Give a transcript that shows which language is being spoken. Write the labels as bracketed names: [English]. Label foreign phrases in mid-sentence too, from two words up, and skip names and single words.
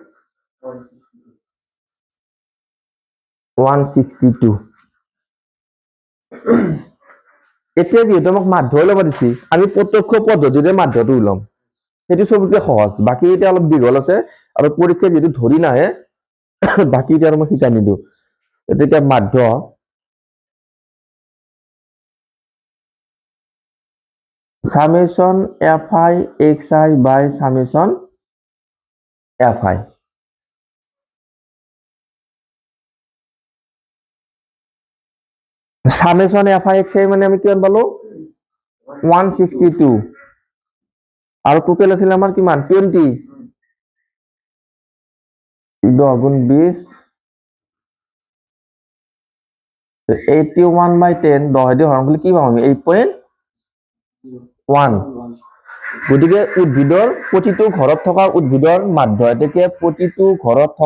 [Assamese] 162 এতিয়া যেহেতু আমাক মাধ্য ল'ব দিছি আমি প্ৰত্যক্ষ পদ্ধতিৰে মাধ্যটো ওলাম সেইটো চবতকে সহজ বাকি এতিয়া অলপ দীঘল আছে আৰু পৰীক্ষা যেহেতু ধৰি নাহে বাকি এতিয়া আৰু মই শিকাই নিদিওঁ এতিয়া মাধ্য [English] summation fi xi by summation fi summation fi xi [Assamese] মানে আমি কিমান পালো 162 আৰু টোটেল আছিল আমাৰ কিমান 20 10 গুণ 20 81 by 10 10 দি হৰণ কৰিলে কি পাম আমি 8.1 গতিকে উদ্ভিদৰ প্ৰতিটো ঘৰত থকা উদ্ভিদৰ মাধ্য এতেকে প্ৰতিটো ঘৰত